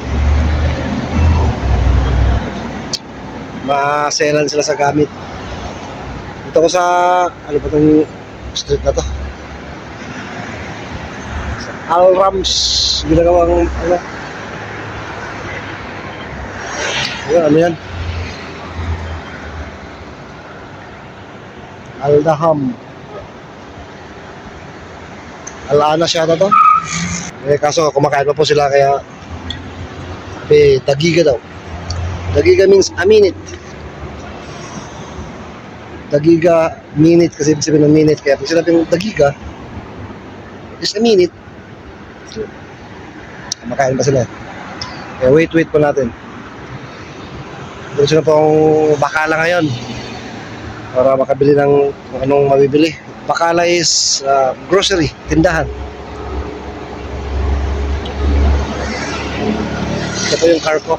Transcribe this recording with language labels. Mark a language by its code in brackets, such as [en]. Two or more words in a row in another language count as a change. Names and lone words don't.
[tl] Maselan sila sa gamit. Dito ko sa ano ba itong street na to? Al-Rams. Ginagawang, ano? Ano yan? Al-Daham. Al-Anas yata to. Eh, kaso kumakain pa po sila kaya sabi, dagiga daw. Dagiga [en] means a minute. [tl] Dagiga, minute kasi ibig sabihin ng minute. Kaya pag sinabing dagiga, [en] is a minute. [tl] Kumakain pa sila. Kaya wait po natin. Gusto na po akong bakala ngayon para makabili ng kung anong mabibili. [en] Bakala is grocery, tindahan. [tl] Ito po yung car ko.